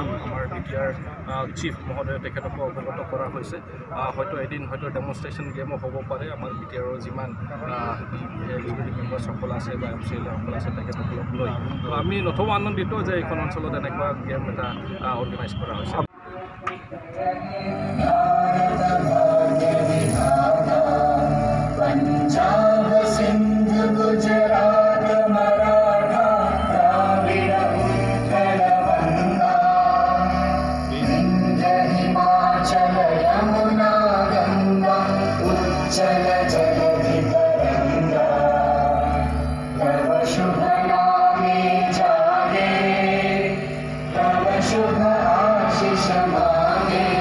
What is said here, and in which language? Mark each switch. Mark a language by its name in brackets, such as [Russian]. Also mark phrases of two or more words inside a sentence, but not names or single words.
[Assamese] আমাৰ BTR চিফ মহোদয়ে তেখেতক অৱগত কৰা হৈছে। হয়তো এদিন হয়তো ডেমনষ্ট্ৰেশ্যন গেমো হ'ব পাৰে। আমাৰ BTRৰ যিমান এক্সিকিউটিভ মেম্বাৰসকল আছে বা MCLসকল আছে তেখেতসকলক লৈ আমি নথৈ আনন্দিত যে এইখন অঞ্চলত এনেকুৱা গেম এটা অৰ্গেনাইজ কৰা হৈছে। [Bangla] पंजाब सिंध गुजरात मराठा द्राविड़ উৎকল বঙ্গ বিন্ধ্য হিমাচল যমুনা গঙ্গা উচ্ছল জলধি তরঙ্গ তব শুভ নামে জাগে তব শুভ আশিস মাগে